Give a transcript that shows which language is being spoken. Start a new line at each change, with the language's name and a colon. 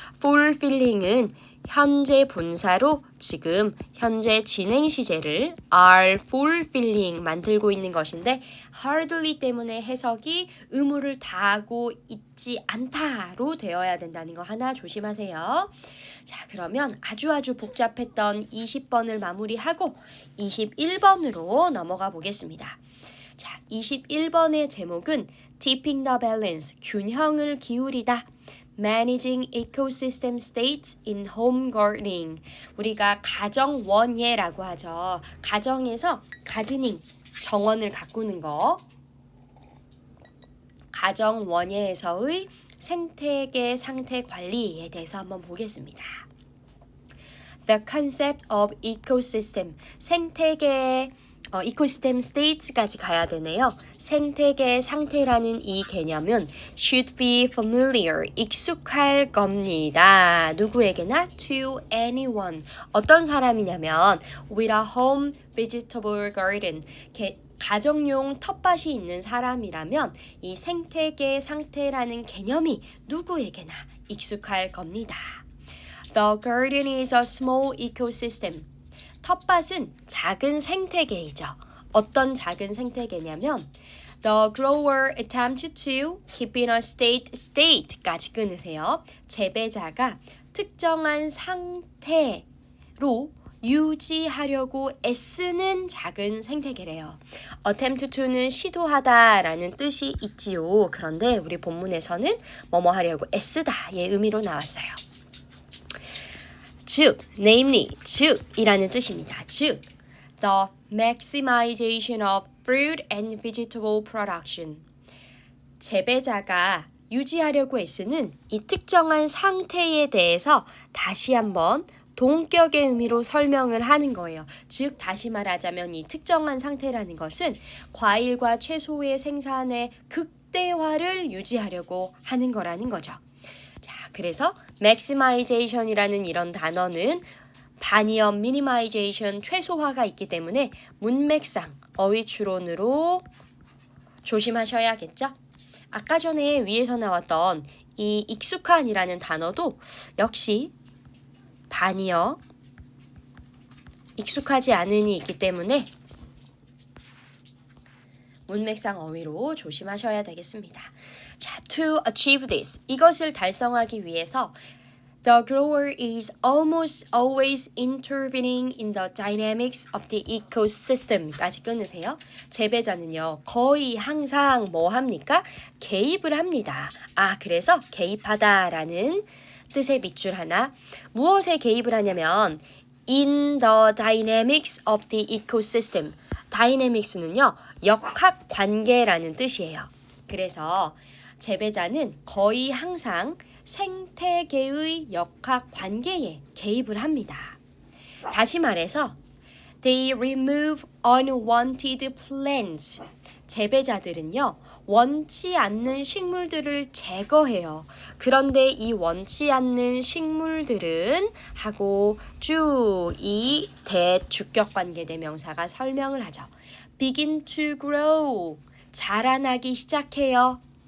Korean: fulfilling은 현재 분사로 지금 현재 진행 시제를
English: are fulfilling
Korean: 만들고 있는 것인데 hardly 때문에 해석이 의무를 다하고 있지 않다로 되어야 된다는 거 하나 조심하세요. 자, 그러면 아주 복잡했던 20번을 마무리하고 21번으로 넘어가 보겠습니다. 자, 21번의 제목은
English: Tipping the balance,
Korean: 균형을 기울이다.
English: Managing ecosystem states in home gardening.
Korean: 우리가 가정 원예라고 하죠. 가정에서 가드닝, 정원을 가꾸는 거. 가정 원예에서의 생태계 상태 관리에 대해서 한번 보겠습니다.
English: The concept of ecosystem,
Korean: 생태계의 이코시스템 state까지 가야 되네요. 생태계 상태라는 이 개념은
English: should be familiar,
Korean: 익숙할 겁니다. 누구에게나
English: to anyone.
Korean: 어떤 사람이냐면
English: with a home vegetable garden,
Korean: 가정용 텃밭이 있는 사람이라면 이 생태계 상태라는 개념이 누구에게나 익숙할 겁니다.
English: The garden is a small ecosystem.
Korean: 텃밭은 작은 생태계이죠. 어떤 작은 생태계냐면
English: The grower attempts to keep in a state
Korean: 까지 끊으세요. 재배자가 특정한 상태로 유지하려고 애쓰는 작은 생태계래요. attempt to는 시도하다라는 뜻이 있지요. 그런데 우리 본문에서는 뭐뭐 하려고 애쓰다의 의미로 나왔어요. 즉, namely, 즉이라는 뜻입니다. 즉,
English: the maximization of fruit and vegetable production.
Korean: 재배자가 유지하려고 애쓰는 이 특정한 상태에 대해서 다시 한번 동격의 의미로 설명을 하는 거예요. 즉, 다시 말하자면 이 특정한 상태라는 것은 과일과 채소의 생산의 극대화를 유지하려고 하는 거라는 거죠. 그래서 maximization이라는 이런 단어는 반이업, minimization, 최소화가 있기 때문에 문맥상 어휘 추론으로 조심하셔야겠죠. 아까 전에 위에서 나왔던 이 익숙한이라는 단어도 역시 반이업, 익숙하지 않은이 있기 때문에 문맥상 어휘로 조심하셔야 되겠습니다.
English: 자, to achieve this,
Korean: 이것을 달성하기 위해서
English: the grower is almost always intervening in the dynamics of the ecosystem
Korean: 까지 끊으세요. 재배자는요, 거의 항상 뭐 합니까? 개입을 합니다. 그래서 개입하다라는 뜻의 밑줄 하나. 무엇에 개입을 하냐면
English: in the dynamics of the ecosystem.
Korean: dynamics는요, 역학 관계라는 뜻이에요. 그래서 재배자는 거의 항상 생태계의 역학 관계에 개입을 합니다. 다시 말해서
English: they remove unwanted plants.
Korean: 재배자들은요, 원치 않는 식물들을 제거해요. 그런데 이 원치 않는 식물들은 하고 쭉 이 대주격 관계 대명사가 설명을 하죠.
English: begin to grow.
Korean: 자라나기 시작해요.